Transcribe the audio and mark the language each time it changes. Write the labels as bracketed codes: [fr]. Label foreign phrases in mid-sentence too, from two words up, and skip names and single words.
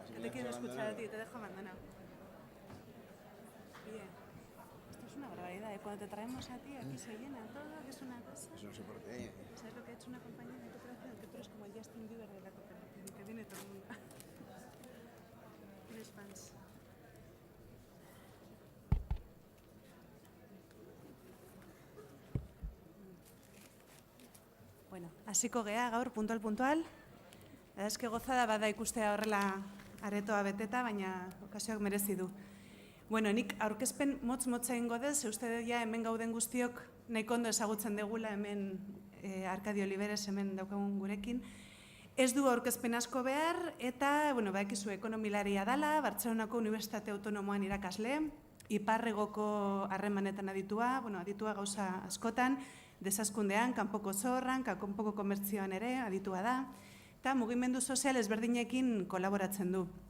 [es] Que te quiero escuchar a ti, te dejo abandonado. Bien. Esto es una barbaridad, ¿eh? Cuando te traemos a ti, aquí se llena todo, que es una cosa. Eso no sé por qué. ¿Sabes lo que ha hecho una compañía de cooperación? Que tú eres como el Justin Bieber de la cooperación, que viene todo el mundo. Tienes fans. [eu] Bueno, hasiko gea gaur puntual. [es] Es que gozada [eu] bada ikustea horrela aretoa beteta, baina okasioak merezi du. Bueno, nik aurkezpen motz-motza egingo dez, uste ja hemen gauden guztiok nahiko ondo ezagutzen degula hemen Arkadio Oliveres hemen daukagun gurekin. Ez du aurkezpen asko behar eta, badakizu ekonomilaria dala, Bartzelonako Unibertsitate Autonomoan irakasle, iparregoko harremanetan aditua, aditua gauza askotan, desazkundean, kanpoko zorran, kanpoko komertzioan ere aditua da, eta mugimendu sozial ezberdinekin kolaboratzen du.